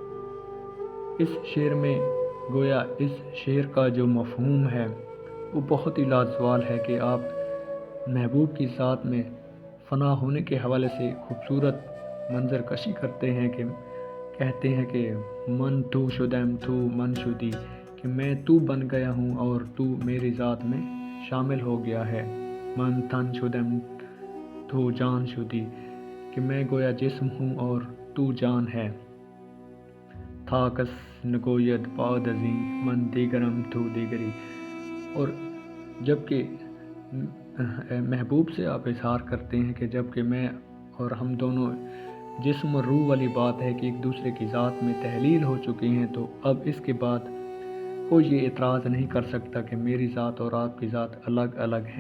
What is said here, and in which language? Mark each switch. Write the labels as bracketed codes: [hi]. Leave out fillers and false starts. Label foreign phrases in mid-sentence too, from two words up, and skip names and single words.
[ur] اس شعر میں گویا اس شعر کا جو مفہوم ہے وہ بہت ہی لازوال ہے کہ آپ محبوب کی ذات میں فنا ہونے کے حوالے سے خوبصورت منظر کشی کرتے ہیں، کہ کہتے ہیں کہ [fa] من تو شدم تو من شدی، [ur] کہ میں تو بن گیا ہوں اور تو میری ذات میں شامل ہو گیا ہے، [fa] من تن شدم تو جان شدی، [ur] کہ میں گویا جسم ہوں اور تو جان ہے، [fa] تھا کس نگوید بعد ازیں من دیگرم تو دیگری۔ [ur] اور جبکہ محبوب سے آپ اظہار کرتے ہیں کہ جبکہ میں اور ہم دونوں جسم اور روح والی بات ہے کہ ایک دوسرے کی ذات میں تحلیل ہو چکی ہیں، تو اب اس کے بعد کوئی یہ اعتراض نہیں کر سکتا کہ میری ذات اور آپ کی ذات الگ الگ ہیں۔